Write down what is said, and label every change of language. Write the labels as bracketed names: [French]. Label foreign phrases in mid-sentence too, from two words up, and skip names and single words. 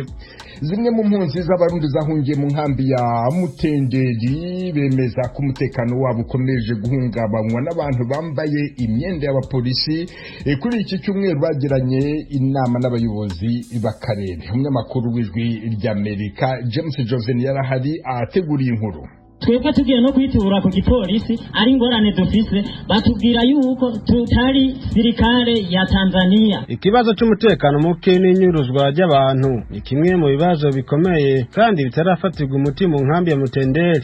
[Kinyarwanda] Zimwe mu mpunzi z'abarundi zahungiye mu nkambi ya Mutenderi bemeza ko umutekano wabo ukomeje guhungabanywa n'abantu bambaye imyenda y'abapolisi. Kuri iki cyumweru bagiranye inama n'abayobozi b'akarere. Umunyamakuru w'ijwi ry'Amerika James Joven yarahari ateguriye inkuru. [Rundi] Twebwe tugiye no kwitura ku gipolisi ari ingorane dufise batubwira yuko tutari sirikare ya Tanzania. [Kinyarwanda] Ikibazo cy'umutekano muke n'inyuruzwa ry'abantu ni kimwe mu bibazo bikomeye kandi bitarafatirwa umuti mu nkambi ya Mutenderi.